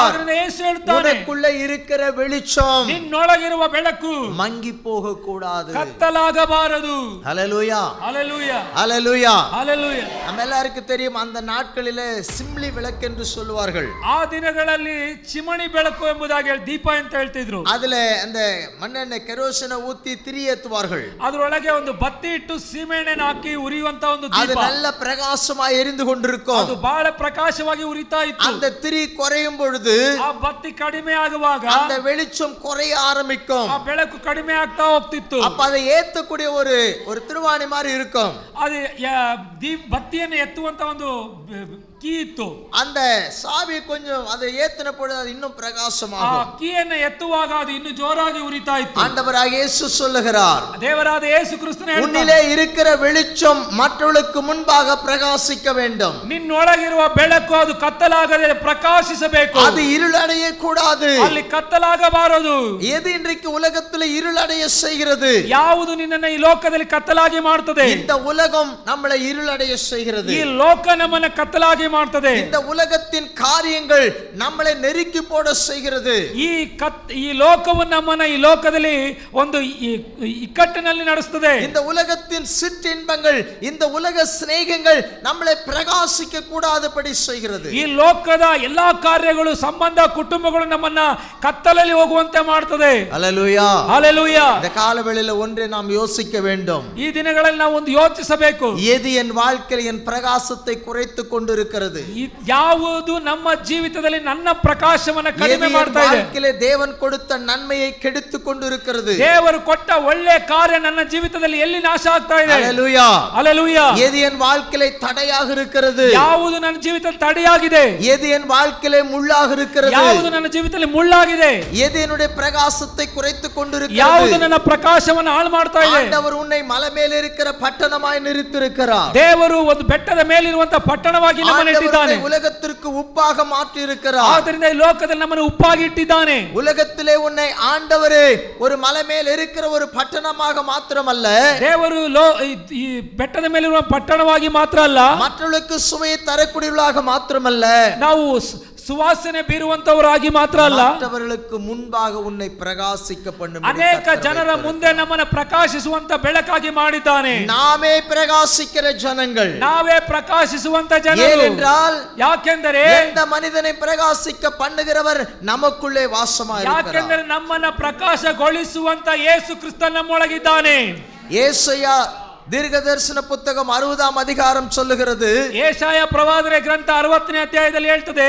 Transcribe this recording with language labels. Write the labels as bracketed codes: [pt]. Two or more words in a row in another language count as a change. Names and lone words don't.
[kn] ಆದ್ರಿಂದ ಯೇಸು ಹೇಳ್ತಾನೆ, [ta] உனக்குள்ள இருக்கிற வெளிச்சம் [kn] ನಿನ್ನೊಳಗಿರುವ ಬೆಳಕು [ta] மங்கி போக கூடாது. [kn] ಕತ್ತಲಾಗಬಾರದು. [ta] ஹல்லேலூயா, ஹல்லேலூயா, ஹல்லேலூயா. ஹல்லேலூயா. நம்ம எல்லாருக்கும் தெரியும், அந்த நாட்களிலே சிம்லி விளக்கு என்று சொல்லுவார்கள். [kn] ಆ ದಿನಗಳಲ್ಲಿ ಚಿಮಣಿ ಬೆಳಕು ಎಂಬುದಾಗಿ ದೀಪ ಅಂತ ಹೇಳ್ತಿದ್ರು. [ta] அதுல அந்த மண்ணெண்ணெய் ಕೆರೋಸಿನ ஊத்தி திரி ஏத்துவார்கள். [kn] ಅದರೊಳಗೆ ಒಂದು ಬತ್ತಿ ಇಟ್ಟು ಸೀಮೆಎಣ್ಣೆನ ಹಾಕಿ ಉರಿಯುವಂತ ಒಂದು [ta] அது [kn] ದೀಪ. [ta] நல்ல பிரகாசமாய் எரிந்து கொண்டிருக்கும். [kn] ಅದು ಬಹಳ ಪ್ರಕಾಶವಾಗಿ ಉರಿತಾ ಇತ್ತು. [ta] அந்த திரி குறையும் பொழுது [kn] ಆ ಬತ್ತಿ ಕಡಿಮೆ ಆಗುವಾಗ [ta] அந்த வெளிச்சம் குறைய ஆரம்பிக்கும். [kn] ಆ ಬೆಳಕು ಕಡಿಮೆ ಆಗ್ತಾ ಹೋಗ್ತಿತ್ತು. [ta] அப்ப அதை ஏத்தக்கூடிய ஒரு திருவாணி மாதிரி இருக்கும். [kn] ಅದು ಬತ್ತಿಯನ್ನು ಎತ್ತುವಂತ ಒಂದು ಕೀ ಇತ್ತು. [ta] அந்த சாவி கொஞ்சம் அதை ஏத்தின பொழுது அது இன்னும் [kn] ಆ [ta] பிரகாசமாகும். [kn] ಕೀಯನ್ನು ಎತ್ತುವಾಗ ಅದು ಇನ್ನು ಜೋರಾಗಿ ಉರಿತಾ ಇತ್ತು. [ta] ஆண்டவராக இயேசு சொல்லுகிறார், [kn] ದೇವರಾದ ಯೇಸು ಕ್ರಿಸ್ತನೇ ಹೇಳ್ತಾನೆ, [ta] உன்னிலே இருக்கிற வெளிச்சம் மற்றவர்களுக்கு முன்பாக பிரகாசிக்க வேண்டும். [kn] ನಿನ್ನೊಳಗಿರುವ ಬೆಳಕು ಅದು ಕತ್ತಲಾಗದೆ ಪ್ರಕಾಶಿಸಬೇಕು. [ta] அது இருளடைய கூடாது. [kn] ಅಲ್ಲಿ ಕತ್ತಲಾಗಬಾರದು. [ta] எது இன்றைக்கு உலகத்தில் இருளடைய செய்கிறது? [kn] ಯಾವುದು ನಿನ್ನನ್ನು ಈ ಲೋಕದಲ್ಲಿ ಕತ್ತಲಾಗಿ ಮಾಡುತ್ತದೆ? [ta] இந்த உலகம் நம்மளை இருளடைய செய்கிறது. [kn] ಈ ಲೋಕ ನಮ್ಮನ್ನು ಕತ್ತಲಾಗಿ ಮಾಡ್ತದೆ. [ta] இந்த உலகத்தின் காரியங்கள் நம்மளை நெருக்கி போட செய்கிறது. [kn] ಈ ಲೋಕವು ನಮ್ಮನ್ನ ಈ ಲೋಕದಲ್ಲಿ ಒಂದು ಇಕ್ಕಟ್ಟಿನಲ್ಲಿ ನಡೆಸುತ್ತದೆ. [ta] இந்த உலகத்தின் சிற்றின்பங்கள், இந்த உலக சிநேகங்கள் நம்மளை பிரகாசிக்க கூடாதபடி செய்கிறது. [kn] ಈ ಲೋಕದ ಎಲ್ಲಾ ಕಾರ್ಯಗಳು, ಸಂಬಂಧ, ಕುಟುಂಬಗಳು ನಮ್ಮನ್ನ ಕತ್ತಲಲ್ಲಿ ಹೋಗುವಂತೆ ಮಾಡ್ತದೆ. [ta] ஹல்லேலூயா, [kn] ಹಲ್ಲೇಲೂಯಾ. [ta] இந்த காலவேளையில் ஒன்றை நாம் யோசிக்க வேண்டும். [kn] ಈ ದಿನಗಳಲ್ಲಿ ನಾವು ಒಂದು ಯೋಚಿಸಬೇಕು. [ta] எது என் வாழ்க்கையில் என் பிரகாசத்தை குறைத்துக் கொண்டிருக்கிறது? [kn] ಯಾವುದು ನಮ್ಮ ಜೀವಿತದಲ್ಲಿ ನನ್ನ ಪ್ರಕಾಶವನ್ನು ಕಡಿಮೆ ಮಾಡ್ತಾ ಇದೆ? [ta] வாழ்க்கையிலே தேவன் கொடுத்த நன்மையை கெடுத்துக் கொண்டிருக்கிறது. [kn] ದೇವರು ಕೊಟ್ಟ ಒಳ್ಳೆ ಕಾರ್ಯ ನನ್ನ ಜೀವಿತದಲ್ಲಿ ಎಲ್ಲಿ ನಾಶ ಆಗ್ತಾ ಇದೆ? [ta] ஹல்லேலூயா, [kn] ಹಲ್ಲೇಲೂಯಾ. [ta] எது என் வாழ்க்கையிலே தடையாக இருக்கிறது? [kn] ಯಾವುದು ನನ್ನ ಜೀವಿತದಲ್ಲಿ ತಡೆಯಾಗಿದೆ? [ta] எது என் வாழ்க்கையிலே முள்ளாக இருக்கிறது? [kn] ಯಾವುದು ನನ್ನ ಜೀವಿತದಲ್ಲಿ ಮುಳ್ಳಾಗಿದೆ? [ta] எது என்னுடைய பிரகாசத்தை குறைத்துக் கொண்டிருக்கிறது? [kn] ಯಾವುದು ನನ್ನ ಪ್ರಕಾಶವನ್ನು ಹಾಳು ಮಾಡ್ತಾ ಇದೆ? [ta] ஆண்டவர் உன்னை மலை மேல் இருக்கிற பட்டணமாய் நிறுத்தியிருக்கிறார். [kn] ದೇವರು ಒಂದು ಬೆಟ್ಟದ ಮೇಲಿರುವಂತ ಪಟ್ಟಣವಾಗಿ ನಮ್ಮನ್ನು ಇಟ್ಟಿದ್ದಾನೆ. [ta] உலகத்திற்கு உப்பாக மாற்றி இருக்கிறார். [kn] ಆದ್ದರಿಂದ ಈ ಲೋಕದಲ್ಲಿ ನಮ್ಮನ್ನು ಉಪ್ಪಾಗಿ ಇಟ್ಟಿದ್ದಾನೆ. [ta] உலகத்திலே உன்னை ஆண்டவரே ஒரு மலை மேல் இருக்கிற ஒரு பட்டணமாக மாத்திரமல்ல, [kn] ದೇವರು ಈ ಬೆಟ್ಟದ ಮೇಲಿರುವ ಪಟ್ಟಣವಾಗಿ ಮಾತ್ರ ಅಲ್ಲ, [ta] மற்றவர்களுக்கு சுவையை தரக்கூடியவர்களாக மாத்திரமல்ல, [kn] ನಾವು ಸುವಾಸನೆ ಬೀರುವಂತವರಾಗಿ ಮಾತ್ರ ಅಲ್ಲ, [ta] மற்றவர்களுக்கு முன்பாக உன்னை பிரகாசிக்க பண்ணும். [kn] ಅನೇಕ ಜನರ ಮುಂದೆ ನಮ್ಮನ್ನು ಪ್ರಕಾಶಿಸುವಂತ ಬೆಳಕಾಗಿ ಮಾಡಿದ್ದಾನೆ. [ta] நாமே பிரகாசிக்கிற ஜனங்கள். [kn] ನಾವೇ ಪ್ರಕಾಶಿಸುವಂತ ಜನರು. [ta] ஏனென்றால் [kn] ಯಾಕೆಂದರೆ [ta] எந்த மனிதனை பிரகாசிக்க பண்ணுகிறவர் நமக்குள்ளே வாசமாயிருக்கிறார். [kn] ಯಾಕೆಂದರೆ ನಮ್ಮನ್ನ ಪ್ರಕಾಶಗೊಳಿಸುವಂತ ಯೇಸು ಕ್ರಿಸ್ತ ನಮ್ಮೊಳಗಿದ್ದಾನೆ. [ta] ஏசாயா தீர்க்கதரிசன புத்தகம் 60ஆம் அதிகாரம் சொல்லுகிறது, [kn] ಯೆಶಾಯ ಪ್ರವಾದನೆ ಗ್ರಂಥ 60ನೇ ಅಧ್ಯಾಯದಲ್ಲಿ ಹೇಳ್ತದೆ,